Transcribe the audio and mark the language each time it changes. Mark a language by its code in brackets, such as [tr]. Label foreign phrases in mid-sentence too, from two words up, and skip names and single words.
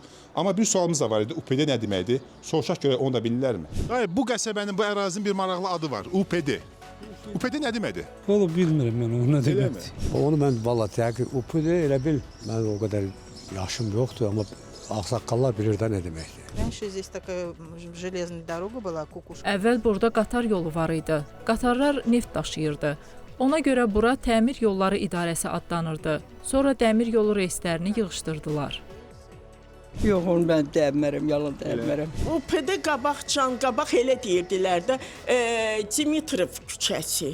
[az] Amma bir sualımız da var idi, UPD nə deməkdir? Soruşaq görə onu da bilirlərmi? Hayır, bu qəsəbənin, bu ərazinin bir maraqlı adı var, UPD. UPD nə deməkdir? Valla bilmirəm mən o nə deməkdir. Onu mən valla təqib, UPD elə bil, mən o qədər yaşım yoxdur, amma ağsaqqallar bilir də nə deməkdir. [ru] Раньше здесь такая железная дорога была, кукушка. [az] Əvvəl burada qatar yolu var idi. Qatarlar neft daşıyırdı. Ona görə bura Təmir Yolları İdarəsi adlanırdı. Sonra dəmir yolu reyslərini yığışdırdılar. Yox, onu mən deyəmərəm, yalan deyəmərəm. UPD qabaqcan, qabaq elə deyirdilər də, Dimitrov küçəsi.